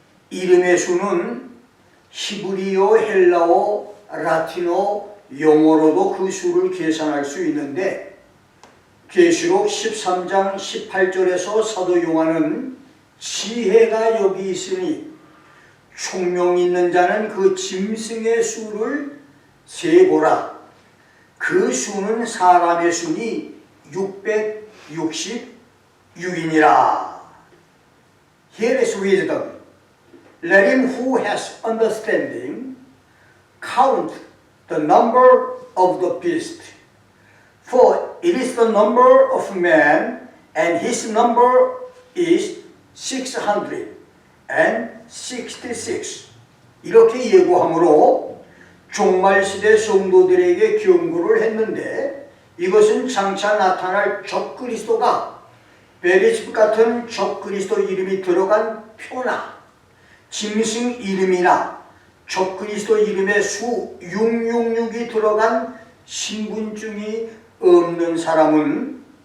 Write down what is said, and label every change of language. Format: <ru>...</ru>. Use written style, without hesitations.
<ko>이름의 수는 히브리어, 헬라어, 라틴어, 영어로도 그 수를 계산할 수 있는데, 계시록 13장 18절에서 사도 요한은 지혜가 여기 있으니 총명 있는 자는 그 짐승의 수를 세보라. 그 수는 사람의 수니 666이니라.</ko> <en>Here is wisdom. Let him who has understanding count the number of the beast. For it is the number of man, and his number is 666.</en> <ko>이렇게 예고함으로 종말시대 성도들에게 경고를 했는데, 이것은 장차 나타날 적그리스도가 베리집 같은 적그리스도 이름이 들어간 표나 짐승 이름이나 적그리스도 이름의 수 666이 들어간 신분증이 없는 사람은</ko>